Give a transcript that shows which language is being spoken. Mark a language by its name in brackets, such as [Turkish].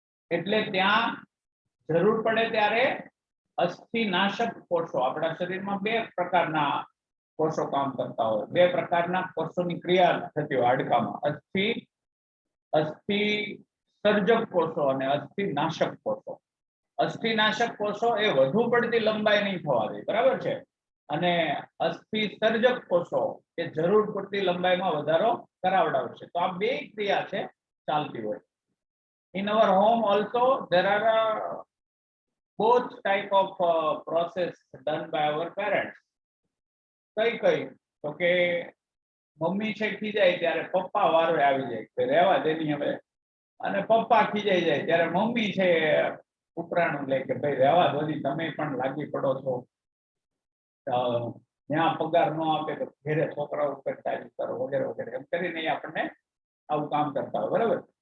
[Gujarati] એટલે ત્યાં જરૂર પડે ત્યારે અસ્થિનાશક કોષો, આપણા શરીરમાં 2 પ્રકારના કોષો કામ કરતા હોય, 2 પ્રકારના કોષોની ક્રિયા થતી હોય હાડકામાં, અસ્થિ સર્જક કોષો અને અસ્થિનાશક કોષો। અસ્થિનાશક કોષો એ વધુ પડતી લંબાઈ નહીં થવા દે, બરાબર છે? અને અસ્થિ સર્જક કોષો એ જરૂર પડતી લંબાઈમાં વધારો કરાવડાવશે। તો આ 2 ક્રિયા છે ચાલતી હોય। [English] In our home also there are both type of process done by our parents। [Gujarati] કઈ તો કે મમ્મી છે ખીજાય ત્યારે પપ્પા વારે આવી જાય કે રહેવા દેની હવે, અને પપ્પા ખીજાઈ જાય ત્યારે મમ્મી છે ઉપરાણું લે કે ભાઈ રહેવા દો, તમે પણ લાગી પડો છો, ત્યાં પગાર ન આપે તો ઘેરે છોકરાઓ ઉપર ચાલી કરો વગેરે વગેરે, એમ કરીને આપણને આવું કામ કરતા હોય, બરાબર?